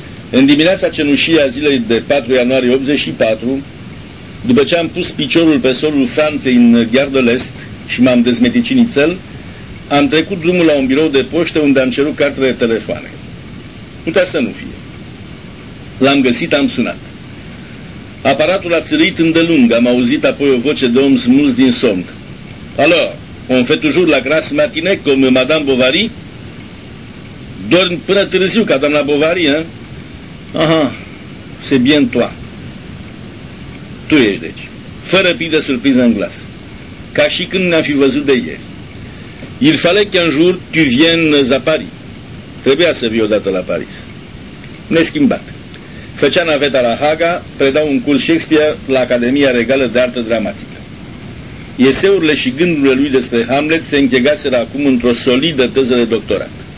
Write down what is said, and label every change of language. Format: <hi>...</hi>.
<ro>În dimineața cenușie a zilei de 4 ianuarie 84, după ce am pus piciorul pe solul Franței în Gare de l'Est și m-am dezmeticit nițel, am trecut drumul la un birou de poștă unde am cerut cartele telefoane. Putea să nu fie. L-am găsit, am sunat. Aparatul a țâlit îndelung, am auzit apoi o voce de om smuls din somn.</ro> <fr>Alo, on fait toujours la grasse matinée comme Madame Bovary?</fr> <ro>Dormi până târziu ca doamna Bovary, hă?</ro> <fr>Aha, c'est bien toi.</fr> <ro>Tu ești, deci. Fără pic de surpriză în glas. Ca și când ne-am fi văzut de ieri.</ro> <fr>Il fallait qu'un jour tu viennes à Paris.</fr> <ro>Trebuia să vii odată la Paris. Ne-a schimbat. Făcea naveta la Haga, predau un curs Shakespeare la Academia Regală de Artă Dramatică. Eseurile și gândurile lui despre Hamlet se închegaseră acum într-o solidă teză de doctorat.</ro>